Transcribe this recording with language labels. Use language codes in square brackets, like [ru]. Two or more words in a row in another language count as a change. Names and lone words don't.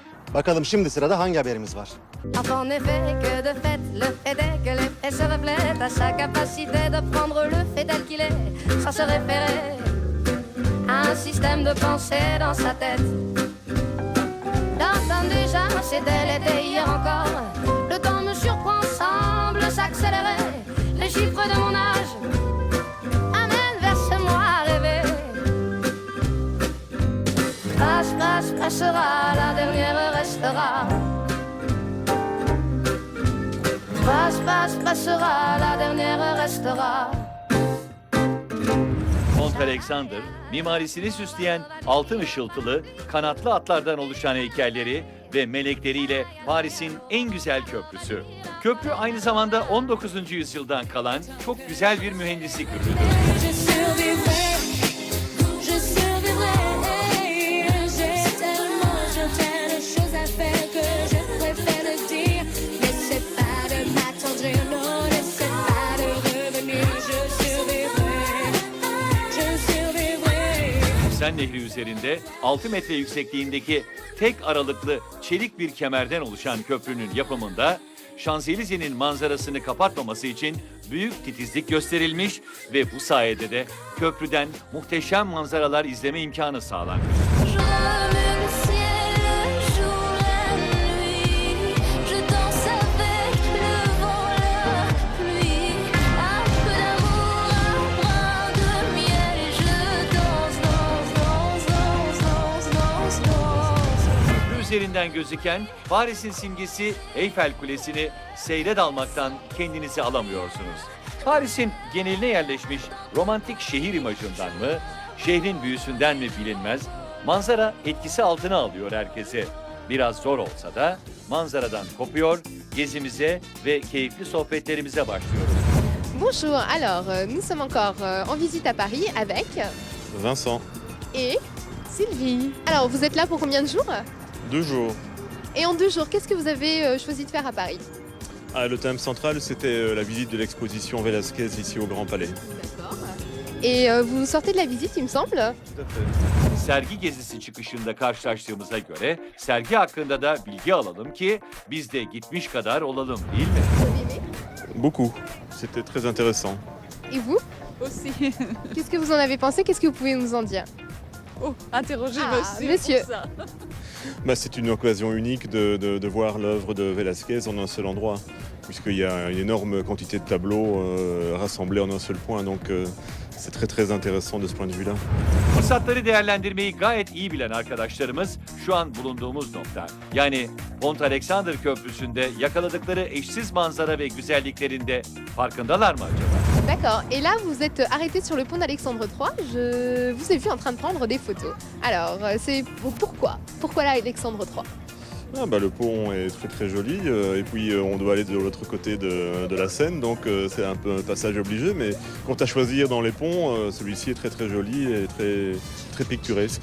[tr] Bakalım şimdi sırada hangi haberimiz var? [fr] En effet que de fait, le fait est que les faits se reflètent à sa capacité de prendre le fait tel qu'il est, sans se référer à un système de pensée dans sa tête. Date déjà, c'était l'été hier encore. Le temps me surprend, semble s'accélérer. Les chiffres de mon âge amènent vers ce moi à rêver. Passe, passe, passera, la dernière restera. Passe, passe, passera, la dernière restera. [tr] Mont Alexander, mimarisini süsleyen altın ışıltılı, kanatlı atlardan oluşan heykelleri ve melekleriyle Paris'in en güzel köprüsü. Köprü aynı zamanda 19. yüzyıldan kalan çok güzel bir mühendislik ürünüdür. [fr] Je survivrai, je survivrai. J'ai tellement de choses à faire que je préfère le dire. N'essaie pas de m'attendrir, non, n'essaie pas de revenir. Je survivrai, je survivrai. [tr] Sen Nehri üzerinde 6 metre yüksekliğindeki tek aralıklı çelik bir kemerden oluşan köprünün yapımında Şanzelize'nin manzarasını kapatmaması için büyük titizlik gösterilmiş ve bu sayede de köprüden muhteşem manzaralar izleme imkanı sağlanmış. [fr] Je remue le ciel, le jour, la nuit. Je danse avec le vent, la pluie. Un peu d'amour, un brin de miel. Je danse, danse, danse, danse, danse, danse, danse. [tr] Köprü üzerinden gözüken Paris'in simgesi Eyfel Kulesi'ni seyre dalmaktan kendinizi alamıyorsunuz. Paris'in geneline yerleşmiş romantik şehir imajından mı, şehrin büyüsünden mi bilinmez, manzara etkisi altına alıyor herkesi. Biraz zor olsa da manzaradan kopuyor, gezimize ve keyifli sohbetlerimize başlıyoruz. [fr] Bonjour, alors nous sommes encore en visite à Paris avec Vincent, et Sylvie. Alors vous êtes là pour combien de jours? 2 jours. Et en 2 jours, qu'est-ce que vous avez choisi de faire à Paris? Ah, le thème central, c'était la visite de l'exposition Velázquez ici au Grand Palais. D'accord. Et vous sortez de la visite, il me semble? Tout à fait. [tr] Sergi gezisi çıkışında karşılaştığımıza göre sergi hakkında da bilgi alalım ki biz de gitmiş kadar olalım, değil mi? [fr] Vous avez aimé? Beaucoup. C'était très intéressant. Et vous? Aussi. Qu'est-ce que vous en avez pensé? Qu'est-ce que vous pouvez nous en dire? Oh, interrogez Ah, monsieur. monsieur. pour ça. Bah, c'est une occasion unique de voir l'œuvre de Velázquez en un seul endroit, puisqu'il y a une énorme quantité de tableaux rassemblés en un seul point. Donc c'est très très intéressant de ce point de vue-là. [tr] Fırsatları değerlendirmeyi gayet iyi bilen arkadaşlarımız şu an bulunduğumuz nokta. Yani Mont Alexander Köprüsü'nde yakaladıkları eşsiz manzara ve güzelliklerinde farkındalar mı acaba? [fr] D'accord. Et là, vous êtes arrêté sur le pont d'Alexandre III. Je vous ai vu en train de prendre des photos. Alors, c'est pourquoi? Pourquoi là, Alexandre III? Ah, bah, le pont est très très joli, et puis on doit aller de l'autre côté de la Seine, donc c'est un peu un passage obligé, mais quant à choisir dans les ponts, celui-ci est très très joli et très, très picturesque.